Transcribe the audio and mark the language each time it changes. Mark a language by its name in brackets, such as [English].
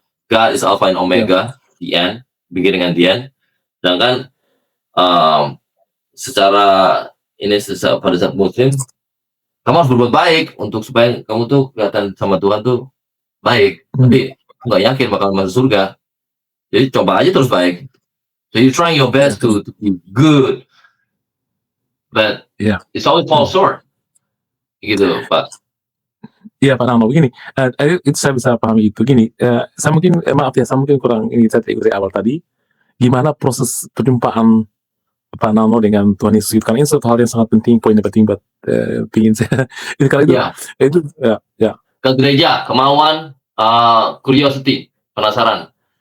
[English] God is Alpha and Omega, the end, beginning and the end. [Indonesian] Dan kan pada saat Muslim, kamu harus berbuat baik untuk supaya kamu tuh kelihatan sama Tuhan tuh baik. Tapi nggak yakin bakal masuk surga. Jadi coba aja terus baik. [English] So you trying your best to be good, but it's always fall short. [Indonesian] Gitu, Pak. Iya, Pak Ramo, begini, itu saya bisa pahami itu. Gini, saya mungkin kurang ini, saya ikuti awal tadi, gimana proses perjumpaan Pak Ramo dengan Tuhan Yesus itu, karena ini suatu hal yang sangat penting, poin yang penting buat pingin saya. Itu ke gereja, kemauan, curiosity, penasaran.